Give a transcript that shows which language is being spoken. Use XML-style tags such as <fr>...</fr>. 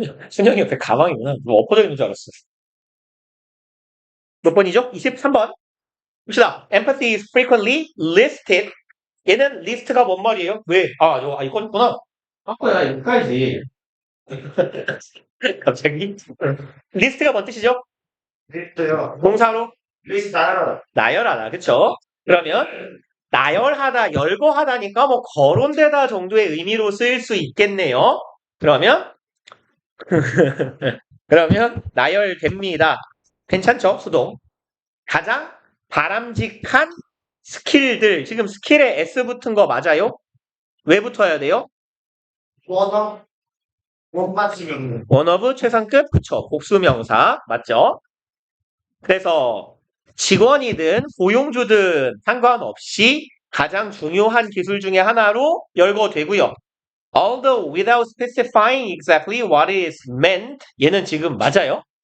<ko>순영이 옆에 가방이구나. 뭐 엎어져 있는 줄 알았어. 몇 번이죠? 23번. 봅시다.</ko> <en>Empathy is frequently listed.</en> <ko>얘는 리스트가 뭔 말이에요? 왜? 이건 있구나. 아까야 여기까지. 갑자기? 리스트가 뭔 뜻이죠? 리스트요. 동사로 리스트 나열하다. 나열하다. 그쵸? 그러면 나열하다, 열거하다니까 뭐 거론되다 정도의 의미로 쓰일 수 있겠네요. 그러면 나열됩니다. 괜찮죠? 수동. 가장 바람직한 스킬들. 지금 스킬에 S 붙은 거 맞아요? 왜 붙어야 돼요? 원어. 못 맞추면. 원어브 최상급? 그쵸. 복수명사. 맞죠? 그래서 직원이든 고용주든 상관없이 가장 중요한 기술 중에 하나로 열거되고요.</ko> <en>Although without specifying exactly what is meant,</en> <ko>얘는 지금 맞아요?</ko>